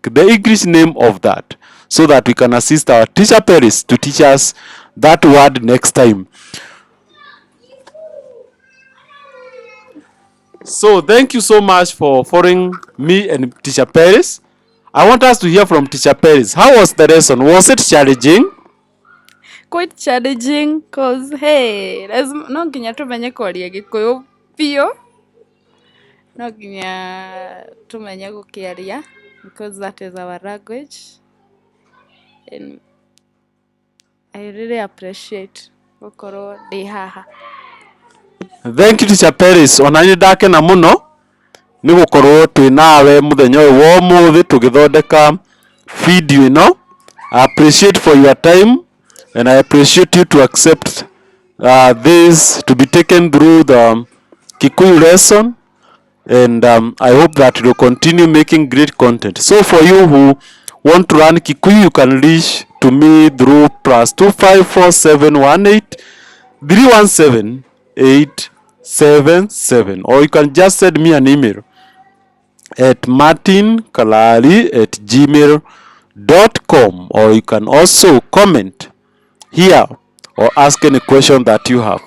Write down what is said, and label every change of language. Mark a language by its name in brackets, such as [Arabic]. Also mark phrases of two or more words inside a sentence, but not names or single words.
[English] The English name of that, so that we can assist our teacher Peris to teach us that word next time. So thank you so much for following me and teacher Peris. I want us to hear from teacher Peris. How was the lesson? Was it challenging? Quite challenging, cause hey, [Kikuyu] no nginya tumenye kwaria Gikuyu pio, no nginya tumenye gukiaria, [English] because that is our language, and I really appreciate [Kikuyu] gukorwo ndi haha. [English] Thank you teacher Peris. [Kikuyu] Onani ndakena muno ni gukorwo twi nawe muthenya uyu wa umuthi tugithondeka video ino. [English] I appreciate for your time, and I appreciate you to accept this to be taken through the Kikuyu lesson, and I hope that you'll continue making great content. So for you who want to learn Kikuyu, you can reach to me through +2547183177877, or you can just send me an email at martinkalali@gmail.com, or you can also comment here or ask any question that you have.